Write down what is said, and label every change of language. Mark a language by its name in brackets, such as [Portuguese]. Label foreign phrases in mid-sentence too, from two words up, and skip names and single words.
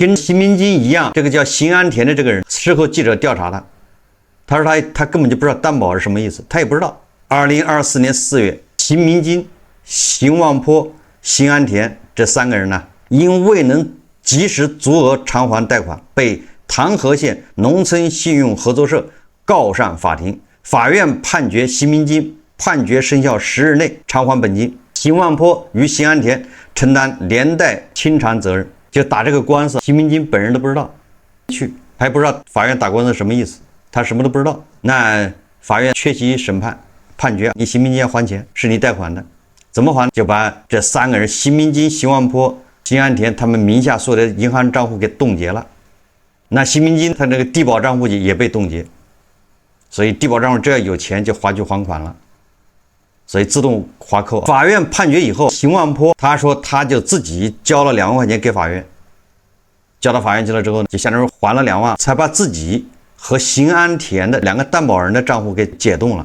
[Chinese] 跟邢民金一樣，這個叫邢安田的這個人，事後記者調查他說他根本就不知道擔保是什麼意思，他也不知道。2024年4月，邢民金、邢萬坡、邢安田這3個人呢，因未能及時足額償還貸款，被唐河縣農村信用合作社告上法庭。法院判決邢民金判決生效10日內償還本金，邢萬坡與邢安田承擔連帶清償責任。就打這個官司，邢民金本人都不知道，還不知道法院打官司什麼意思，他什麼都不知道。那法院缺席審判，判決你邢民金要還錢，是你貸款的，怎麼還？就把這3個人邢民金、邢萬坡、邢安田他們名下所有的銀行賬戶給凍結了。那邢民金他這個低保賬戶也被凍結，所以低保賬戶只要有錢就劃去還款了，所以自動劃扣。法院判決以後，邢萬坡他說他就自己交了2萬塊錢給法院，交到法院去了之後，就相當於還了2萬，才把自己和邢安田的2個擔保人的賬戶給解凍了。